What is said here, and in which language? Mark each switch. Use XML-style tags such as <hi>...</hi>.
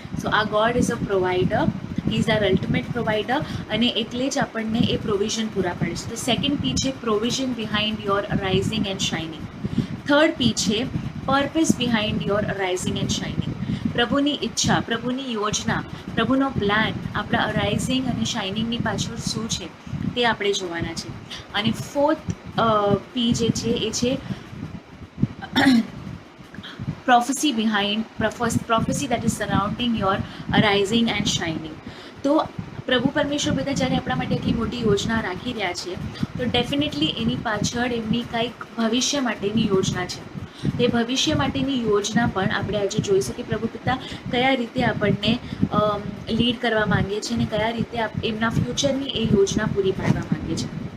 <en>so આ God is a provider, is our ultimate provider,</en> <gu>અને એટલે જ આપણને એ પ્રોવિઝન પૂરા પાડે છે.</gu> <en>તો second P છે provision behind your arising and shining. Third P છે purpose behind your arising and shining.</en> <gu>પ્રભુની ઈચ્છા, પ્રભુની યોજના, પ્રભુનો પ્લાન આપણા અરાઇઝિંગ અને શાઇનિંગની પાછળ શું છે તે આપણે જોવાના છે. અને ફોર્થ P જે છે એ છે</gu> <en>prophecy behind prophecy that is surrounding your arising and shining.</en> <gu>તો પ્રભુ પરમેશ્વર બધા જ્યારે આપણા માટે આટલી મોટી યોજના રાખી રહ્યા છે તો ડેફિનેટલી એની પાછળ એમની કંઈક ભવિષ્ય માટેની યોજના છે. તે ભવિષ્ય માટેની યોજના પણ આપણે આજે જોઈશું કે પ્રભુ પિતા કયા રીતે આપણને લીડ કરવા માંગે છે અને કયા રીતે એમના ફ્યુચરની એ યોજના પૂરી પાડવા માંગે છે.</gu>